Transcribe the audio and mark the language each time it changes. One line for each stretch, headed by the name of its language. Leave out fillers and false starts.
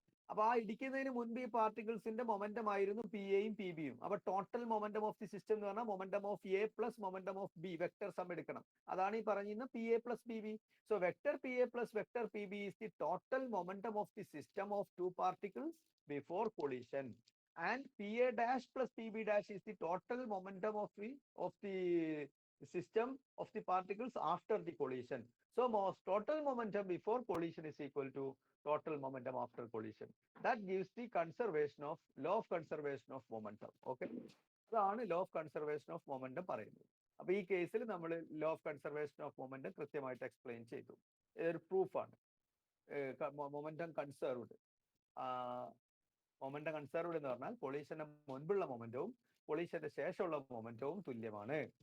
Malayalam: അപ്പൊ ആ ഇടിക്കുന്നതിന് മുൻപ് ഈ പാർട്ടിക്കിൾസിന്റെ മൊമെന്റം ആയിരുന്നു പി എയും പി ബിയും. അപ്പൊ total momentum of the system എന്ന് പറഞ്ഞാൽ momentum of A plus momentum of B vector some എടുക്കണം.
English: അതാണ് ഈ പറയുന്ന P A plus P B. So vector P A plus vector P B is the total momentum of the system of two particles before collision. And PA dash plus PB dash is the total momentum of the system of the particles after the collision. So total momentum before collision is equal to total momentum after collision. That gives the conservation of law of conservation of momentum.
Malayalam: Okay, അതാണ് law of conservation of momentum പറയുന്നത്. അപ്പൊ ഈ കേസിൽ നമ്മൾ law of conservation of momentum കൃത്യമായിട്ട് explain ചെയ്തു. ഇതൊരു പ്രൂഫാണ്. Momentum conserved. Momentum conserved എന്ന് പറഞ്ഞാൽ കൊളീഷന്റെ മുൻപുള്ള മൊമെന്റവും കൊളീഷന്റെ ശേഷമുള്ള മൊമെന്റവും തുല്യമാണ്.